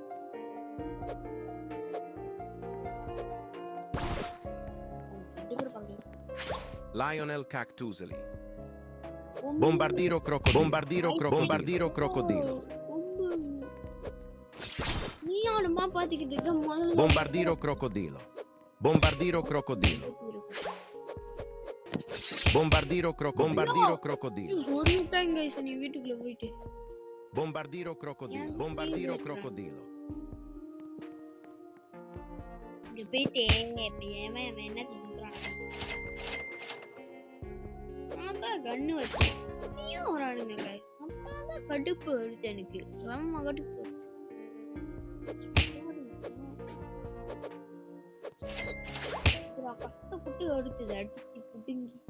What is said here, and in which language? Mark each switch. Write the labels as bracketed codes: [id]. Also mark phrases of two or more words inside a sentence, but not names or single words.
[it] Lionel Cactuseli. Bombardiro crocodilo. [ta] நீ ஆளுமா பாத்துக்கிட்டு இருக்க முதல்ல [it] Bombardiro crocodilo. Bombardiro crocodilo. Bombardiro crocodilo. [ta] ஒரு டைம் गाइस நீ வீட்டுக்குள்ள போயிடு [it] Bombardiro crocodilo. [ta] இங்க போயிட்டே இப்ப ஏமா என்ன சொல்றான் அதான் கண்ணு வச்சு நீயும் வரானுங்க गाइस அப்பதான் கடுப்பு வருது எனக்கு ரொம்ப கடுப்பு கஷ்டப்பட்டு எடுத்தது அடிச்சு புடுங்கி